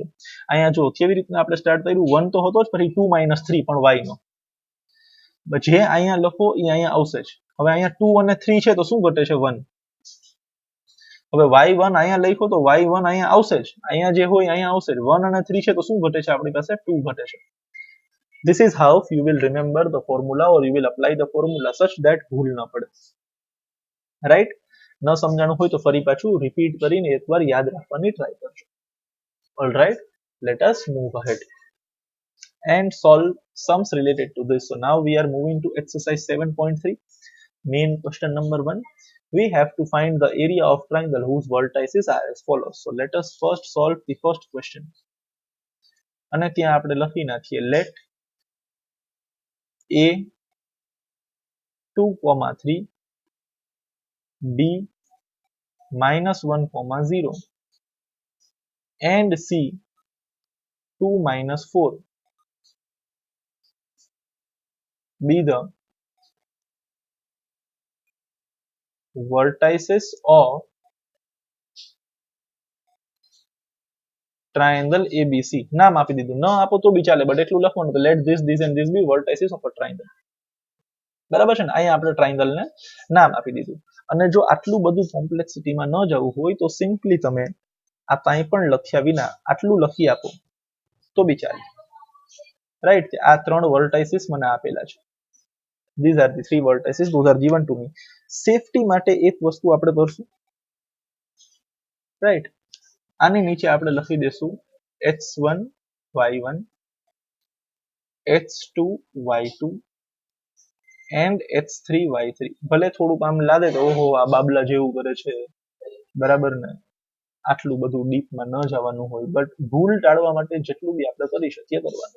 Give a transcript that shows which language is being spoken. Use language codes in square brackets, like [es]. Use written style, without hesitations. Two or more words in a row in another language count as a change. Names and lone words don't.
[gu] અહીંયા જો કેવી રીતના આપણે સ્ટાર્ટ કર્યું, 1 તો હતો જ, પછી 2 માઇનસ 3 પણ y નો, જે અહીંયા લખો એ અહીંયા આવશે જ. હવે અહીંયા 2 અને 3 છે તો શું ઘટે છે 1. હવે y1 અહીંયા લખ્યો તો y1 અહીંયા આવશે જ, અહીંયા જે હોય અહીંયા આવશે જ. 1 અને 3 છે તો શું ઘટે છે આપણી પાસે 2 ઘટે છે. [en] This is how you will remember the formula or you will apply the formula such that [gu] ભૂલ ન પડે, [en] રાઈટ. ન સમજાણું હોય તો ફરી પાછું રિપીટ કરીને એકવાર યાદ રાખવાની ટ્રાય કરજો. All right, let us move ahead and solve sums related to this. So now we are moving to exercise 7.3. Main question number 1. We have to find the area of triangle whose vertices are as follows. So let us first solve the first question. [gu] અને ત્યાં આપણે લખી નાખીએ, [en] let a 2,3 b minus 1,0 and c 2 minus 4 be the vertices of triangle ABC. [gu] નામ આપી દીધું, ન આપો તો બી ચાલે, બટ એટલું લખવાનું કે [en] let this and this be vertices of a triangle. [gu] બરાબર છે ને. અહીંયા આપણે ટ્રાયેંગલ ને નામ આપી દીધું. અને જો આટલું બધું કોમ્પ્લેક્સિટીમાં ન જવું હોય તો સિમ્પલી તમે આ કાંઈ પણ લખ્યા વિના આટલું લખી આપો તો બી ચાલે, રાઈટ. આ 3 વર્ટાઇસીસ મને આપેલા છે, [en] these are the 3 vertices, those are given to me. [gu] સેફટી માટે એક વસ્તુ આપણે કરશું, રાઈટ. આની નીચે આપણે લખી દેશું h1 y1 h2 y2 and h3 y3. ભલે થોડુંક આમ લાગે તો ઓહો આ બાબલા જેવું કરે છે, બરાબર ને, આટલું બધું ડીપમાં ન જવાનું હોય, બટ ભૂલ ટાળવા માટે જેટલું બી આપણે કરી શકીએ કરવાનું.